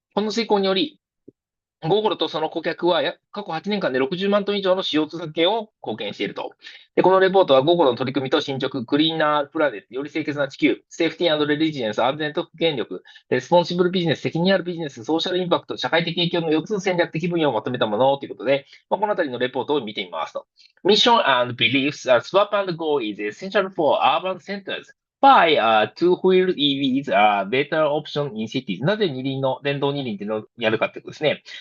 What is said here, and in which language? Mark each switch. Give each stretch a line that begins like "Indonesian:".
Japanese: この成功により、ゴーゴロとその顧客は過去8年間で60万トン以上の CO2 削減を貢献していると。で、このレポートはゴーゴロの取り組みと進捗、クリーナープラネット、より清潔な地球、セーフティーレリジエンス、安全と復元力、レスポンシブルビジネス、責任あるビジネス、ソーシャルインパクト、社会的影響の4つの戦略的分野をまとめたものということで、このあたりのレポートを見てみますと。
English: Mission and beliefs, swap and go is essential for urban centers. Why two-wheel EVs are better option in cities?
Japanese: なぜ電動二輪っていうのをやるかってことですね。